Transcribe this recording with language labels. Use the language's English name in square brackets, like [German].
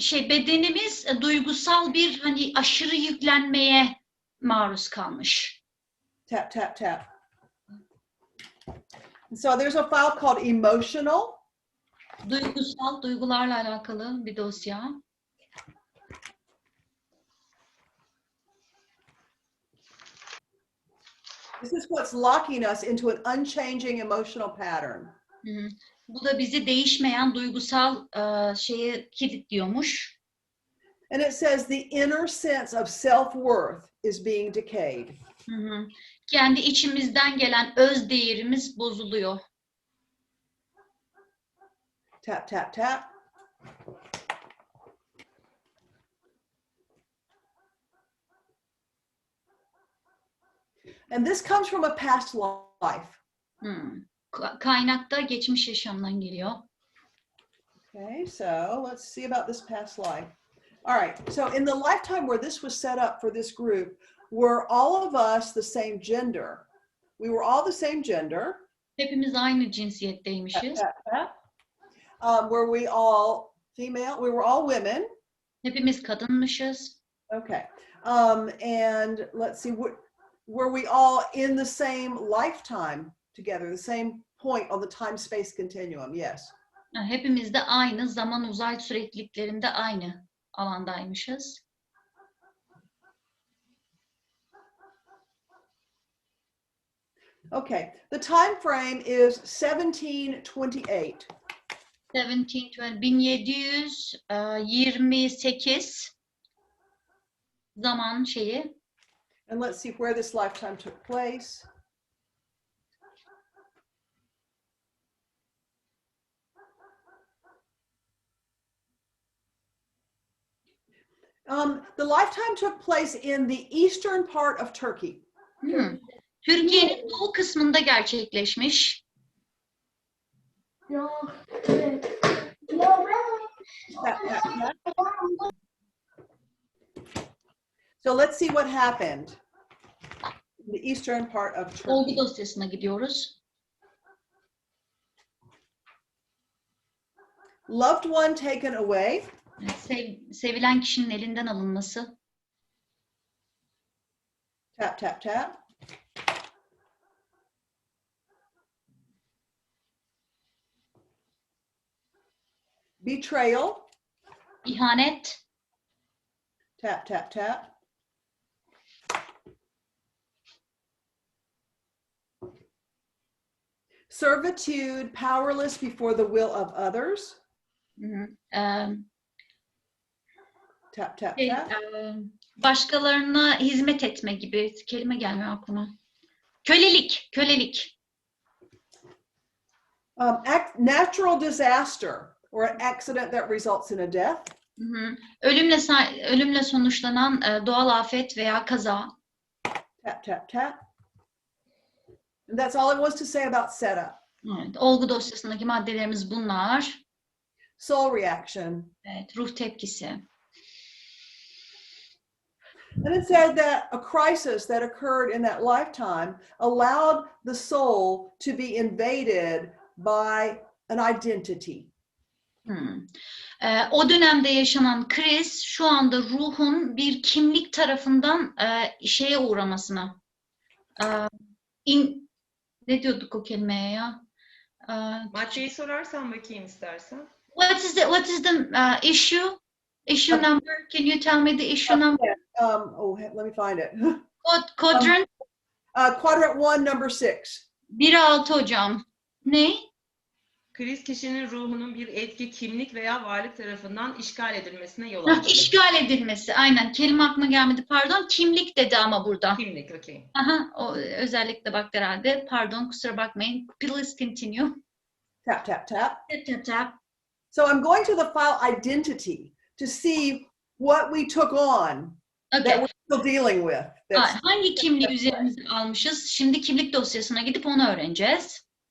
[Turkish] Bedenimiz duygusal bir aşırı yüklenmeye maruz kalmış. [English] Tap, tap, tap. So there's a file called emotional. [Turkish] Duygusal, duygularla alakalı bir dosya. [English] This is what's locking us into an unchanging emotional pattern. [Turkish] Bu da bizi değişmeyen duygusal şeye kilitliyormuş. [English] And it says the inner sense of self-worth is being decayed. [Turkish] Kendi içimizden gelen öz değerimiz bozuluyor. [English] Tap, tap, tap. And this comes from a past life. [Turkish] Kaynakta geçmiş yaşamdan geliyor. [English] Okay, so let's see about this past life. All right, so in the lifetime where this was set up for this group, were all of us the same gender? We were all the same gender. [Turkish] Hepimiz aynı cinsiyetteymişiz. [English] Were we all female? We were all women. [Turkish] Hepimiz kadınmışız. [English] Okay. And let's see, were we all in the same lifetime together, the same point on the time-space continuum? Yes. [Turkish] Hepimiz de aynı zaman uzay sürekliliklerinde aynı alandaymışız. [English] Okay. The time frame is 1728. [Turkish] 1728 zaman şeyi. [English] And let's see where this lifetime took place. The lifetime took place in the eastern part of Turkey. [Turkish] Türkiye'nin doğu kısmında gerçekleşmiş. [English] So let's see what happened in the eastern part of Turkey. [Turkish] Olgu dosyasına gidiyoruz. [English] Loved one taken away. [Turkish] Sevilen kişinin elinden alınması. [English] Tap, tap, tap. Betrayal. [Turkish] İhanet. [English] Tap, tap, tap. Servitude, powerless before the will of others. Tap, tap, tap. [Turkish] Başkalarına hizmet etme gibi kelime gelmiyor aklıma. Kölelik, kölelik. [English] Natural disaster or an accident that results in a death. [Turkish] Ölümle sonuçlanan doğal afet veya kaza. [English] Tap, tap, tap. And that's all it was to say about setup. [Turkish] Evet, olgu dosyasındaki maddelerimiz bunlar. [English] Soul reaction. [Turkish] Evet, ruh tepkisi. [English] And it said that a crisis that occurred in that lifetime allowed the soul to be invaded by an identity. [Turkish] O dönemde yaşanan kriz şu anda ruhun bir kimlik tarafından şeye uğramasına. Ne diyorduk o kelimeye ya? Maddeyi sorarsan bakayım istersen. [English] What is the issue? Issue number? Can you tell me the issue number? Let me find it. Quadrant? Quadrant 1, number 6. [Turkish] 1-6 hocam. Ne? Kriz kişinin ruhunun bir etki, kimlik veya varlık tarafından işgal edilmesine yol açıyor. İşgal edilmesi, aynen. Kelime aklıma gelmedi, pardon. Kimlik dedi ama burada. Kimlik, okey. Aha, o özellikle bak herhalde. Pardon, kusura bakmayın. [English] Please continue. Tap, tap, tap. Tap, tap, tap. So I'm going to the file identity to see what we took on that we're still dealing with. [Turkish] Hangi kimliği üzerimize almışız? Şimdi kimlik dosyasına gidip onu öğreneceğiz.